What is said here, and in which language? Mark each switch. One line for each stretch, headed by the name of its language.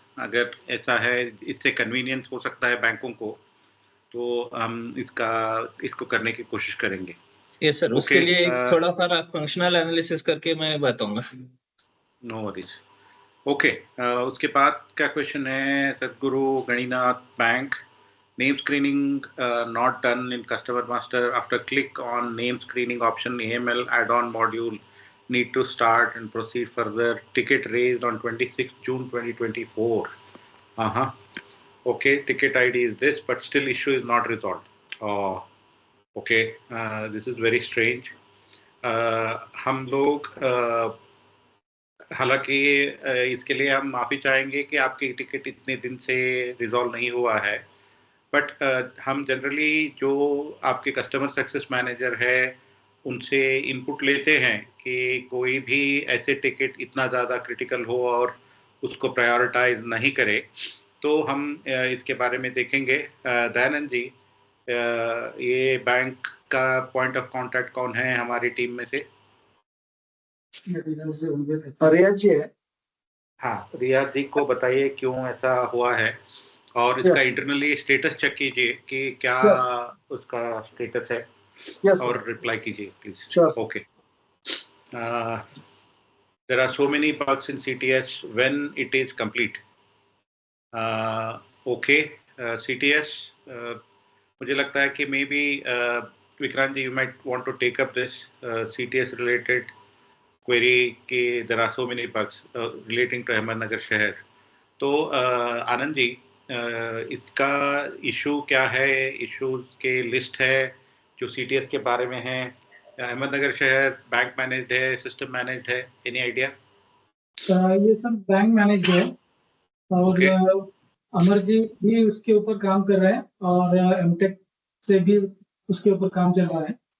Hindi: अगर ऐसा है, इससे कन्वीनियंस हो सकता है बैंकों को, तो हम इसको करने की कोशिश करेंगे। यस सर, उसके लिए थोड़ा सा फंक्शनल एनालिसिस करके मैं बताऊंगा।
English: No worries.
Hindi: ओके, उसके बाद क्या क्वेश्चन है?
English: Sadguru Ganinath bank, name screening not done in customer master. After click on name screening option, AML add-on module need to start and proceed further. Ticket raised on 26 June 2024. Okay, ticket ID is this, but still issue is not resolved. Okay, this is very strange.
Hindi: हम लोग हालांकि इसके लिए हम माफ़ी चाहेंगे कि आपकी टिकट इतने दिन से रिजॉल्व नहीं हुआ है, बट हम जनरली जो आपके कस्टमर सक्सेस मैनेजर है उनसे इनपुट लेते हैं कि कोई भी ऐसे टिकट इतना ज़्यादा क्रिटिकल हो और उसको प्रायोरिटाइज नहीं करे, तो हम इसके बारे में देखेंगे। दयानंद जी, ये बैंक का पॉइंट ऑफ कांटेक्ट कौन है हमारी टीम में से? रियाज जी है। हाँ, रियाज जी को बताइए क्यों ऐसा हुआ है, और इसका इंटरनली स्टेटस चेक कीजिए कि क्या उसका स्टेटस है, और रिप्लाई कीजिए please.
English: Okay, there are so many bugs in CTS when it is complete. Okay, CTS,
Hindi: मुझे लगता है कि may be Vikrant ji,
English: you might want to take up this CTS related query कि there are so many bugs relating to Ahmednagar शहर।
Hindi: तो आनंद जी, इसका issue क्या है? इशूज के लिस्ट है जो CTS के बारे में है। अहमदनगर शहर बैंक मैनेज्ड है, सिस्टम मैनेज्ड है?
English: Any idea?
Hindi: ये सब बैंक मैनेज्ड है, और अमर जी भी उसके ऊपर काम कर रहे हैं, और एमटेक से भी उसके ऊपर काम चल रहा है।